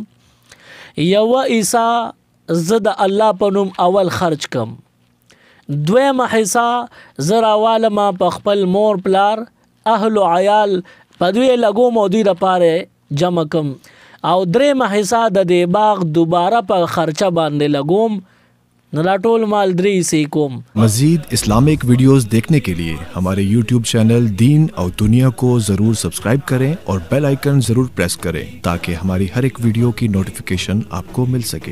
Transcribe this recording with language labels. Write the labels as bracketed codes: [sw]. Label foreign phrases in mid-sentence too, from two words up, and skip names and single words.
[ps] یوه حصه زه د الله په نوم اول خرچ کم، دویمه حصه زه راوالم په خپل مور پلار اهل و عیال په دوی لګوم او دوی دپاره جمع کم، او درېمه حصه د دې باغ دوباره په خرچه باندې لګوم، نو لا ټول مال درې حصې کوم. [ur] مزید [en] Islamic videos [ur] دیکھنے کے لیے ہمارے [en] YouTube channel [ur] دین اور دنیا کو ضرور سبسکرائب کریں اور [en] bell icon [ur] ضرور پریس کریں تاکہ ہماری ہر ایک ویڈیو کی نوٹیفیکیشن آپ کو مل سکے.